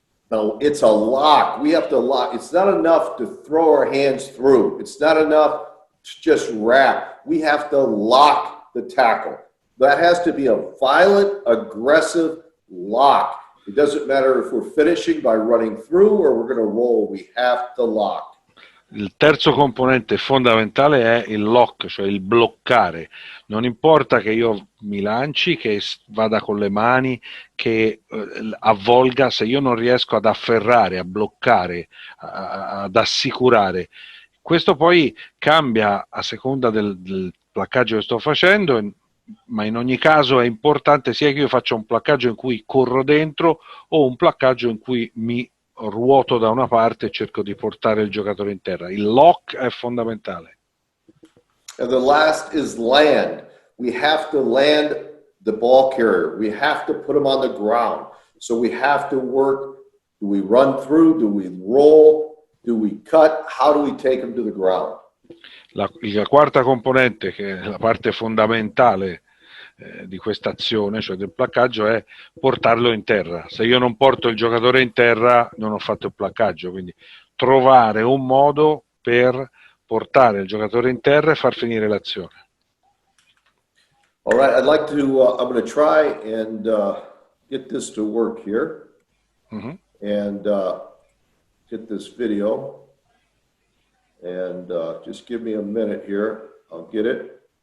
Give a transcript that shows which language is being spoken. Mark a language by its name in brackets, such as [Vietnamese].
[English] Now, it's a lock. We have to lock. It's not enough to throw our hands through. It's not enough to just wrap. We have to lock the tackle. That has to be a violent, aggressive lock. It doesn't matter if we're finishing by running through or we're going to roll. We have to lock. [Italian] Il terzo componente fondamentale è il lock, cioè il bloccare. Non importa che io mi lanci, che vada con le mani, che avvolga, se io non riesco ad afferrare, a bloccare, ad assicurare. Questo poi cambia a seconda del placcaggio che sto facendo, ma in ogni caso è importante sia che io faccia un placcaggio in cui corro dentro o un placcaggio in cui mi ruoto da una parte e cerco di portare il giocatore in terra. Il lock è fondamentale. And the last is land. We have to land the ball carrier. We have to put him on the ground. So we have to work. Do we run through? Do we roll? Do we cut? How do we take him to the ground? La quarta componente, che è la parte fondamentale di questa azione, cioè del placcaggio, è portarlo in terra. Se io non porto il giocatore in terra, non ho fatto il placcaggio. Quindi trovare un modo per portare il giocatore in terra e far finire l'azione. [English] All right, I'd like to, I'm going to try and get this to work here. Mm-hmm. And get this video. And just give me a minute here. I'll get it.